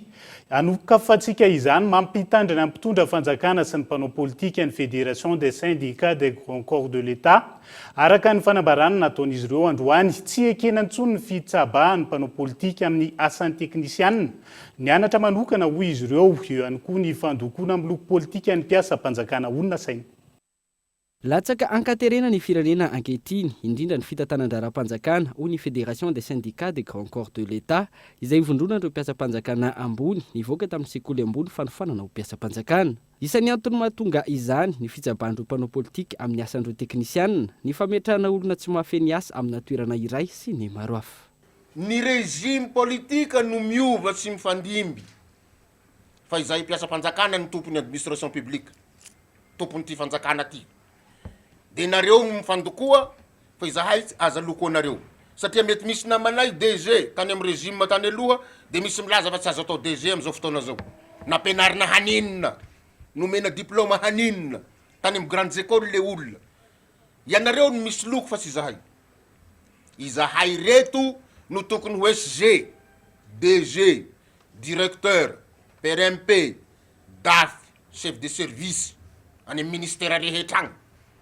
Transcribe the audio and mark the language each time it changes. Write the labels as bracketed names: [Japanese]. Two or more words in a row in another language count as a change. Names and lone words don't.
[Malagasy] Anokafantsika izany mampitandrina ny mpitondra fanjakana sy ny mpanao politika ny [French] Fédération des syndicats des grands corps de l'État. [Malagasy] Araka ny fanambarana nataon'izy ireo androany, tsy ekena intsony ny fitsabahan'ny mpanao politika amin'ny asan'ny teknisianina. Nianatra manokana hoy izy ireo, eo ihany koa ny fandokona amin'ny loko politika ny mpiasa-panjakana olona saina. Latsaka ankaterena ny firenena ankehitriny, indrindra ny fitantanan-dara-panjakana ho ny [French] Fédération des syndicats des grands corps de l'État, [Malagasy] izay vondrona ireo mpiasa-panjakana ambony nivoaka tamin'ny sekoly ambony fanofanana ho mpiasa-panjakana. Isan'ny antony mahatonga izany ny fitsabahan'ireo mpanao politika amin'ny asan'ireo teknisianina, ny fametrahana olona tsy mahafeny asa amina toerana iray sy ny maro hafa. Ny régime politika no miova sy mifandimby. Fa izay mpiasa-panjakana ny tompon'ny [French] administration publique, [Malagasy] tompon'ity fanjakana ty. De nareo mifandokoa fa izahay aza loko anareo. Satria mety misy namanay DG tany amin'ny régime tany aloha, de misy milaza fa tsy azo atao DG am'izao fotoana zao. Nampianarina haninina, nomena diplôma haninina tany amin'ny [French] grandes écoles [Malagasy] le olona. Ianareo no misy loko fa tsy izahay. Izahay reto no tokony ho SG, DG, directeur, PRMP, DAF, [French] chef de service [Malagasy] any amin'ny ministère rehetra agny.